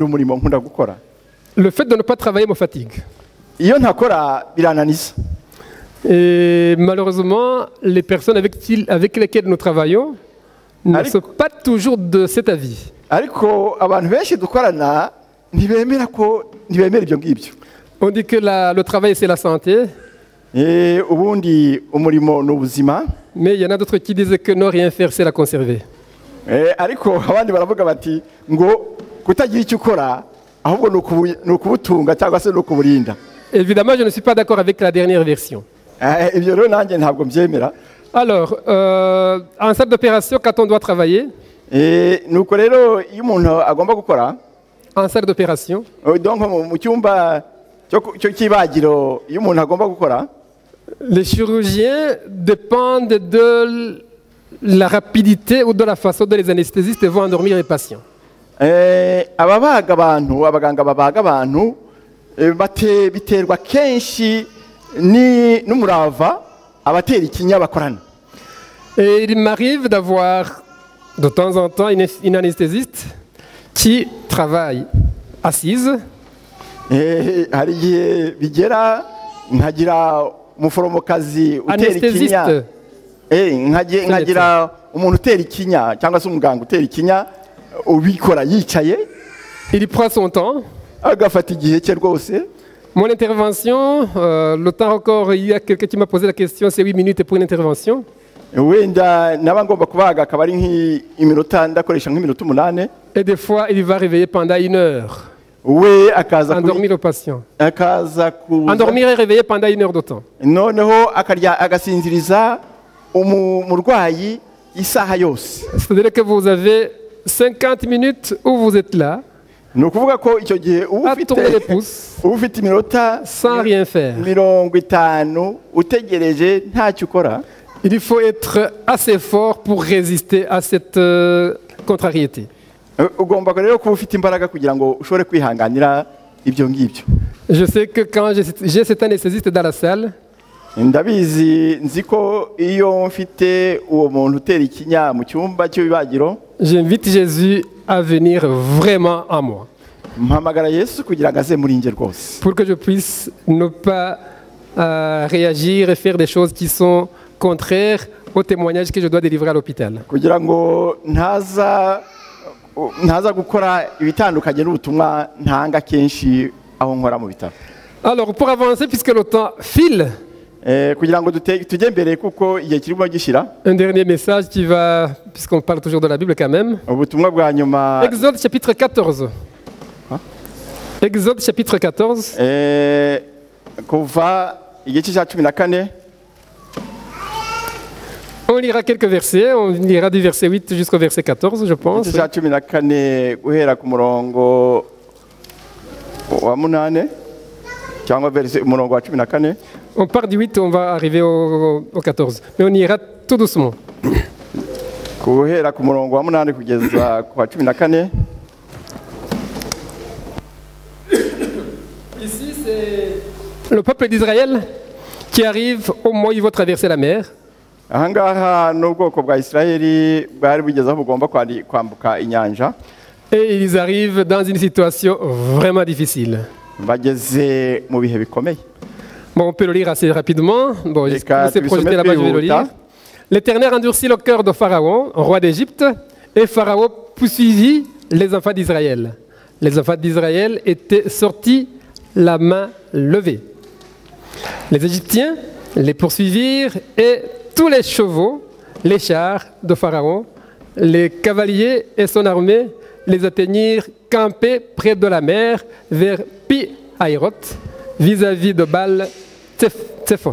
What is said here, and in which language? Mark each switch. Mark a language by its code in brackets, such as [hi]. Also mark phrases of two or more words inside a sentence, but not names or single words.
[fr] Le fait de ne pas travailler me fatigue. Et malheureusement, les personnes avec lesquelles nous travaillons ne Allez. sont pas toujours de cet avis. [rw] ariko abantu benshi dukorana ntibemera ibyo ngibyo. [fr] On dit que le travail, c'est la santé, [rw] Ubundi umurimo ni ubuzima. [fr] mais il y en a d'autres qui disent que ne rien faire, c'est la conserver. [rw] Ariko abandi baravuga bati ngo kutagira icyo ukora ahubwo ni ukubutunga cyangwa se ni ukuburinda. [fr] Évidemment, je ne suis pas d'accord avec la dernière version. [rw] Ibyo rero nanjye ntabwo mbyemera. [fr] Alors, en salle d'opération, quand on doit travailler, [rw] nuko rero iyo umuntu agomba gukora [fr] en salle d'opération, [rw] donc mu cyumba cyo cy'ibagiro iyo umuntu agomba gukora, [fr] les chirurgiens dépendent de la rapidité ou de la façon dont les anesthésistes vont endormir les patients. [rw] ababaga abantu, abaganga babaga abantu biterwa kenshi n'umurava abatera ikinya bakorana. [fr] Et il m'arrive d'avoir de temps en temps une anesthésiste qui travaille assise. [rw] Hari igihe bigera nkagira umuforomokazi utera ikinya, nkagira umuntu utera ikinya cyangwa se umuganga utera ikinya ubikora yicaye. [fr] Il prend son temps. [rw] Agafata igihe cye rwose. [fr] Mon intervention, le temps encore, il y a quelqu'un qui m'a posé la question, c'est 8 minutes pour une intervention. [rw] Wenda naba ngomba kubaga akaba ari nk'iminota, ndakoresha nk'iminota 8. [fr] Et des fois, il va réveiller pendant 1 heure. [rw] We akaza [fr] Endormir le patient. [rw] kuza [fr] Endormir et réveiller pendant 1 heure de temps. [rw] noneho agasinziriza umurwayi isaha yose. [fr] C'est-à-dire que vous avez 50 minutes où vous êtes là, [rw] Ni ukuvuga ko icyo gihe [fr] à tourner les pouces, [rw] uba ufite iminota [fr] sans rien faire. [rw] 50 utegereje ntacyo ukora. [fr] Il faut être assez fort pour résister à cette contrariété. [rw] Ugomba rero kuba ufite imbaraga kugira ngo ushobore kwihanganira ibyo ngibyo. [fr] Je sais que quand j'ai cet anesthésiste dans la salle, [rw] Ndabizi nzi ko iyo mfite uwo muntu utera ikinya mu cyumba cy'ibagiro, [fr] j'invite Jésus à venir vraiment en moi, [rw] mpamagara Yesu kugira ngo aze muri njye rwose, [fr] pour que je puisse ne pas réagir et faire des choses qui sont contraires au témoignage que je dois délivrer à l'hôpital. [rw] kugira ngo ntaza gukora ibitandukanye n'ubutumwa ntanga kenshi aho nkora mu bitaro. [fr] Alors, pour avancer, puisque le temps file, [rw] Kugira ngo tujye mbere kuko igihe kirimo gishira. [fr] un dernier message qui va, puisqu'on parle toujours de la Bible quand même. [rw] Ubutumwa bwa nyuma, [fr] Exode chapitre 14. Exode chapitre 14. [rw] kuva igice cya 14. [fr] On lira quelques versets, on lira du verset 8 jusqu'au verset 14, je pense. [rw] Igice cya 14 guhera ku murongo wa 8 cyangwa umurongo wa 14. [fr] On part du 8, on va arriver au 14. Mais on ira tout doucement. [rw] Guhera ku murongo wa 8 kugeza ku wa 14. [fr] Ici, c'est le peuple d'Israël qui arrive au moment où ils vont traverser la mer. [rw] Ahangaha n'ubwoko bwa Isirayeli bwari bugeze aho bugomba kwambuka inyanja. [fr] Et ils arrivent dans une situation vraiment difficile. [rw] Bageze mu bihe bikomeye. [fr] Bon, on peut le lire assez rapidement. Bon, je [rw] Eka, [fr] vais projeter là-bas, je vais le lire. [rw] tubisome [fr] L'Éternel endurcit le cœur de Pharaon, roi d'Égypte, et Pharaon poursuivit les enfants d'Israël. Les enfants d'Israël étaient sortis la main levée. Les Égyptiens les poursuivirent et tous les chevaux, les chars de Pharaon, les cavaliers et son armée les atteignirent campés près de la mer vers Pi-Hahiroth, vis-à-vis de Baal-Tsephon.